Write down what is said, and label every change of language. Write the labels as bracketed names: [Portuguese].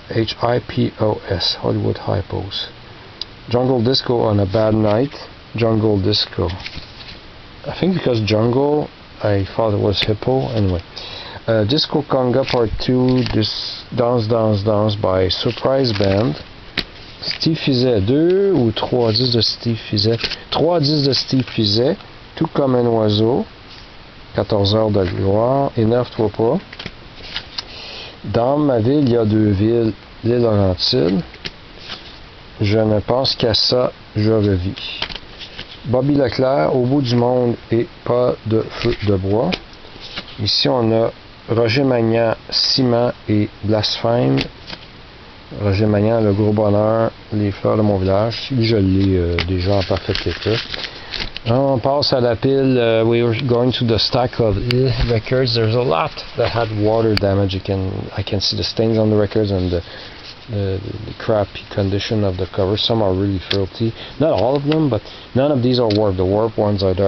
[English] Hippos. Hollywood Hippos. Jungle Disco on a Bad Night. Jungle Disco. I think because Jungle, I thought it was Hippo. Anyway. Disco Conga Part 2. This Dance by Surprise Band. Steve Fizet. [French] 2 ou 3 disques de Steve Fizet. 3 disques de Steve Fizet. Tout comme un oiseau. 14 heures de gloire. Énerve-toi pas. Dans ma ville, il y a 2 villes. Les Laurentides. Je ne pense qu'à ça, je revis. Bobby Leclerc, Au bout du monde et pas de feu de bois. Ici, on a Roger Magnan, Ciment et Blasphème. Roger Magnan, Le gros bonheur, Les fleurs de mon village. Lui, je l'ai déjà en parfait état. On passe à la pile. [English] We're going to the stack of records. There's a lot that had water damage. I can see the stains on the records and the crappy condition of the cover. Some are really filthy. Not all of them, but none of these are warped. The warped ones are there.